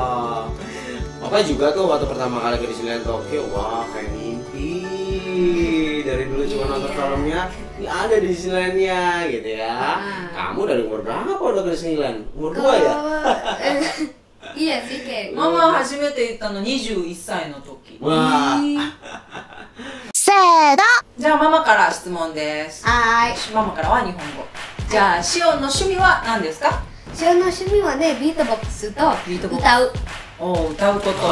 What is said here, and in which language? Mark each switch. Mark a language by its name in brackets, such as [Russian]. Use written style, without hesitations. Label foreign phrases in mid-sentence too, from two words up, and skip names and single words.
[Indonesian] Papa juga tuh waktu pertama kali ke Disneyland Tokyo, wah kayak mimpi. Dari dulu cuma nonton filmnya, ini ada di Disneylandnya gitu ya. Kamu dari umur berapa udah ke Disneyland? Umur 2 ya? Iya sih kayak. [Japanese] ママ初めて行ったの21歳の時。 Wah, じゃあママから質問です。はい。ママからは日本語。じゃあシオンの趣味は何ですか？シオンの趣味はね、ビートボックスとビートボックス歌う。お歌うこと。